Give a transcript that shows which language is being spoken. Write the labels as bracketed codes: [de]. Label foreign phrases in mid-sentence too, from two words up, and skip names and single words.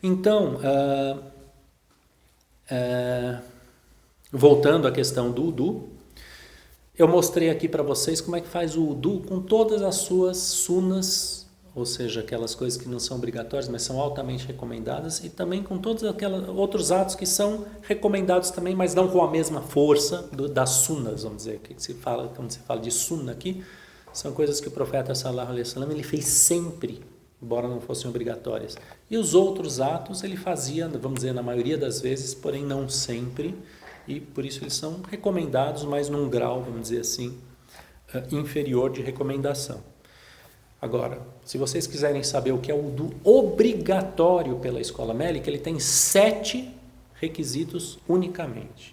[pt] Então, voltando à questão do Udu, eu mostrei aqui para vocês como é que faz o Udu com todas as suas sunas, ou seja, aquelas coisas que não são obrigatórias, mas são altamente recomendadas, e também com todos aqueles outros atos que são recomendados também, mas não com a mesma força das sunas, vamos dizer. Que se fala, quando se fala de sunna aqui, são coisas que o profeta [ar] صلى الله عليه وسلم [pt] ele fez sempre, embora não fossem obrigatórias. E os outros atos ele fazia, vamos dizer, na maioria das vezes, porém não sempre, e por isso eles são recomendados, mas num grau, vamos dizer assim, inferior de recomendação. Agora, se vocês quiserem saber o que é o Udu obrigatório pela Escola Mélica, ele tem 7 requisitos unicamente.